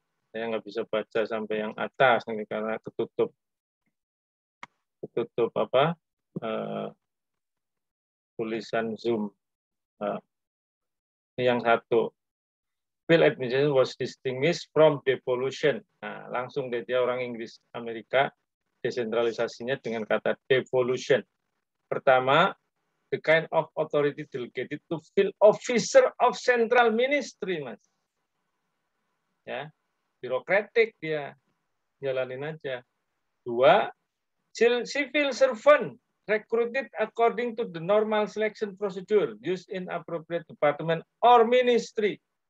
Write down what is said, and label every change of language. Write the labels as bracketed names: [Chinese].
[Indonesian] Saya nggak bisa baca sampai yang atas ini karena ketutup apa tulisan Zoom. Ini yang satu. [English] Field administration was distinguished from devolution. [Indonesian] Nah, langsung dia orang Inggris Amerika desentralisasinya dengan kata devolution. [English] Pertama, the kind of authority delegated to field officer of central ministry, Mas. [Indonesian] Ya, birokratik dia, jalanin aja. [English] 2, civil servant recruited according to the normal selection procedure used in appropriate department or ministry.